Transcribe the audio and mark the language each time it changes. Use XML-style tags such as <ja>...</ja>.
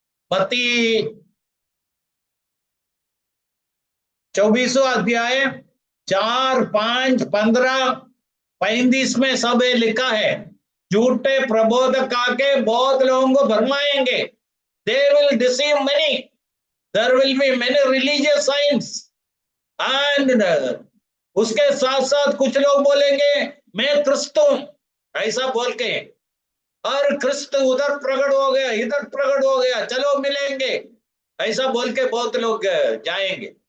<hi>मत्ती 24वां अध्याय 4, 5, 15, 35 में सब लिखा है। झूठे प्रबोधक आके बहुत लोगों को भरमाएंगे।</hi> <en>They will deceive many. There will be many religious signs.</en> <hi>And उसके साथ साथ कुछ लोग बोलेंगे मैं क्रिस्त हूं, ऐसा बोल के, और क्रिस्त उधर प्रकट हो गया, इधर प्रकट हो गया, चलो मिलेंगे, ऐसा बोल के बहुत लोग जाएंगे।</hi>